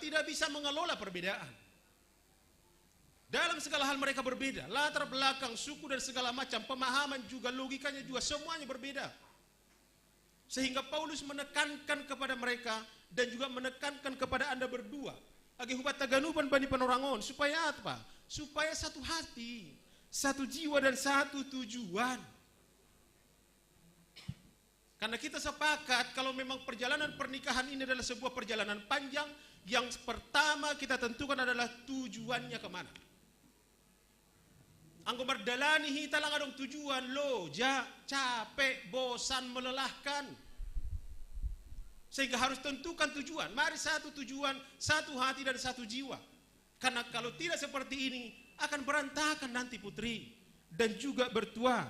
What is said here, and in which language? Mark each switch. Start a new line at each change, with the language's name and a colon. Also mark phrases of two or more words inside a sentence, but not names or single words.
Indonesian: Tidak bisa mengelola perbedaan. Dalam segala hal mereka berbeda, latar belakang, suku dan segala macam, pemahaman juga, logikanya juga, semuanya berbeda. Sehingga Paulus menekankan kepada mereka dan juga menekankan kepada Anda berdua.
Batak Simalungun: Agi hubat taganupan bani panorangon,
Indonesian: supaya apa? Supaya satu hati, satu jiwa dan satu tujuan. Karena kita sepakat kalau memang perjalanan pernikahan ini adalah sebuah perjalanan panjang, yang pertama kita tentukan adalah tujuannya kemana.
Batak Simalungun: Anggo mardalani hita lang adong tujuan lo,
Indonesian: capek, bosan, melelahkan. Sehingga harus tentukan tujuan. Mari satu tujuan, satu hati dan satu jiwa. Karena kalau tidak seperti ini akan berantakan nanti Putri dan juga bertua.